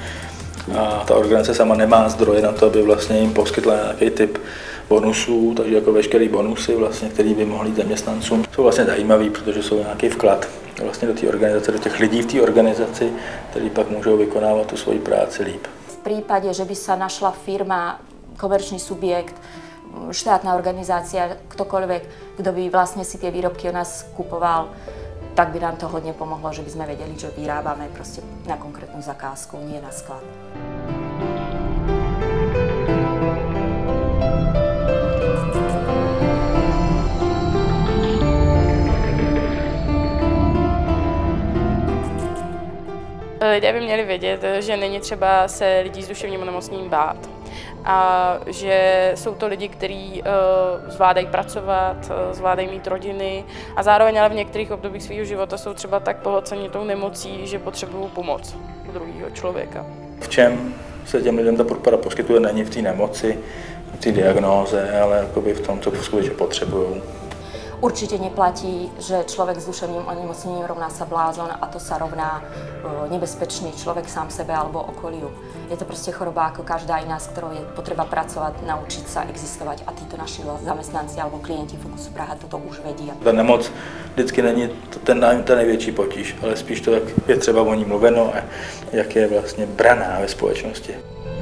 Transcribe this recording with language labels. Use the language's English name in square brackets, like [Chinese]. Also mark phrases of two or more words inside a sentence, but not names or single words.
[Czech] A ta organizace sama nemá zdroje na to, aby vlastně jim poskytla nějaký typ bonusů, takže jako veškeré bonusy, vlastně, které by mohly zaměstnancům, jsou vlastně zajímavý, protože jsou nějaký vklad vlastně do té organizace, do těch lidí v té organizaci, kteří pak můžou vykonávat tu svoji práci líp. [Slovak] V prípade, že by sa našla firma, komerčný subjekt, štátna organizácia, ktokoľvek, kto by vlastne si tie výrobky od nás kupoval, tak by nám to hodne pomohlo, že by sme vedeli, že vyrábame proste na konkrétnu zakázku, nie na sklad. [Czech] Lidé by měli vědět, že není třeba se lidí s duševním onemocněním bát a že jsou to lidi, kteří zvládají pracovat, zvládají mít rodiny a zároveň ale v některých obdobích svého života jsou třeba tak pohlceni tou nemocí, že potřebují pomoc druhého člověka. V čem se těm lidem ta podpora poskytuje, není v té nemoci, v té diagnóze, ale jakoby v tom, co skutečně potřebují. [Slovak] Určite neplatí, že človek s duševným onemocnením rovná sa blázon a to sa rovná nebezpečný človek sám sebe alebo okoliu. Je to proste choroba ako každá iná, s ktorou je potreba pracovať, naučiť sa existovať a títo naši zamestnanci alebo klienti Fokusu Praha toto už vedia. [Czech] Ta nemoc vždycky není ten největší potíž, ale spíš to, jak je třeba o ní mluveno a jak je vlastně braná ve společnosti.